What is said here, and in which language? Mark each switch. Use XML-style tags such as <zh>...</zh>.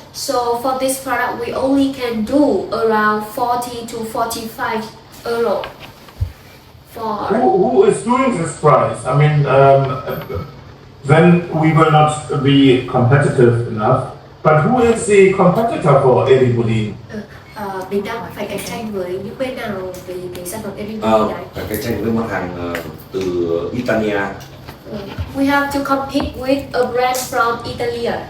<en>So for this product, we only can do around 40 to 45 euro. For Who is doing this price? I mean, then we will not be competitive enough. But who is the competitor for Eribulin?</en> <vi>mình đang phải cạnh tranh với những bên nào về cái sản phẩm Eribulin này? Phải cạnh tranh với mặt hàng từ Italia.</vi> <en>We have to compete with a brand from Italy.</en>